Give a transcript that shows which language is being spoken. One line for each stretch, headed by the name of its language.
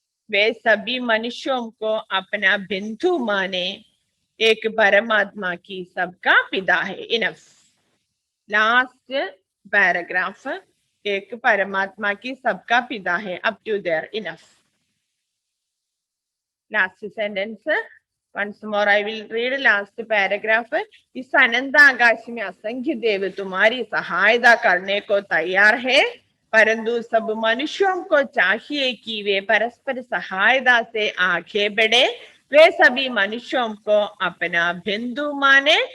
Hindi: वे सभी मनुष्यों को अपना बिंदु माने। एक परमात्मा की सबका पिता है।
English: Enough. Last paragraph,
Hindi: एक परमात्मा की सबका पिता है।
English: Up to there. Enough.
Hindi: Last sentence
English: once more I will read last paragraph.
Hindi: इस अनंत आकाश में असंख्य देव तुम्हारी सहायता करने को तैयार है, परंतु सब मनुष्यों को चाहिए कि वे परस्पर सहायता से आगे बढ़े। वे सभी मनुष्यों को अपना बिंदु माने।